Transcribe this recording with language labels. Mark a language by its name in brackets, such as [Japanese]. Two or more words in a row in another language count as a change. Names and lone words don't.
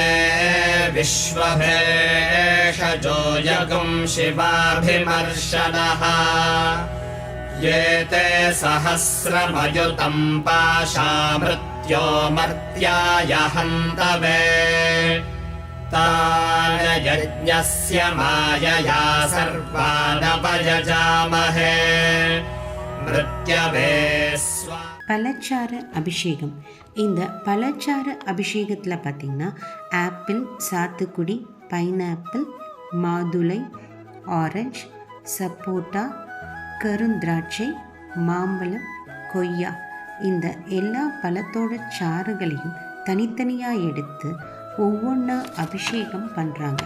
[Sanskrit] विश्वभेषजो यगुम् शिवाभिमर्शनः ये ते सहस्रमयुतम् पाशामृत्यो मर्त्याय हन्तवे तान् यज्ञस्य मायया सर्वानपयजामहे मृत्यवे स्वा. [Tamil] பழச்சார அபிஷேகம். இந்த பழச்சார அபிஷேகத்தில் பார்த்திங்கன்னா ஆப்பிள், சாத்துக்குடி, பைனாப்பிள், மாதுளை, ஆரஞ்சு, சப்போட்டா, கருந்திராட்சை, மாம்பழம், கொய்யா இந்த எல்லா பழத்தோட சாறுகளையும் தனித்தனியாக எடுத்து ஒவ்வொன்றா அபிஷேகம் பண்ணுறாங்க.